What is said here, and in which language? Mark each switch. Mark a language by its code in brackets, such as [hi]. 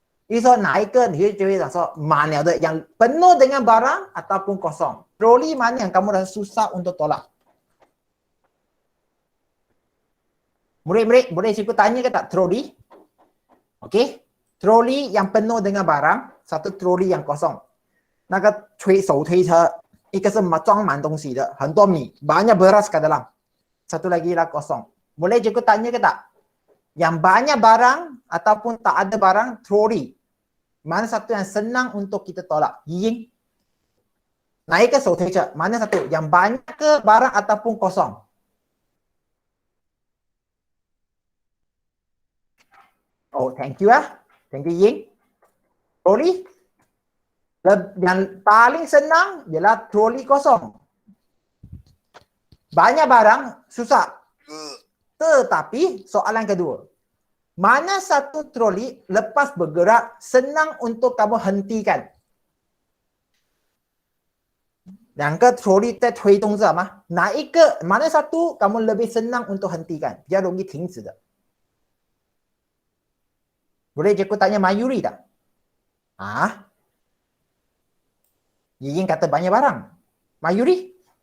[zh] 你说哪一个你会觉得说满了的 [ms] yang penuh dengan barang ataupun kosong? Troli mana yang kamu rasa susah untuk tolak? Murid-murid, boleh cikgu tanya ke tak troli? Okey. Troli yang penuh dengan barang, satu troli yang kosong. [zh] 那个手推车，一个是装满东西的，很多米， [ms] banyak beras kat dalam. Satu lagi lah kosong. Boleh cikgu tanya ke tak? Yang banyak barang ataupun tak ada barang, troli. Mana satu yang senang untuk kita tolak? Ying. Naik ke 手推车, mana satu? Yang banyak ke barang ataupun kosong? Oh, thank you ah. Thank you Ying. Troli. Yang paling senang ialah troli kosong. Banyak barang susah. Tetapi soalan kedua. Mana satu troli lepas bergerak senang untuk kamu hentikan? [zh] 两个 trolley 在推动着吗？ [ms] mana satu kamu lebih senang untuk hentikan? [zh] Dia 容易停止的。 [ms] Boleh cikgu tanya Mayuri tak? Ah? Ying kata banyak barang. Mayuri?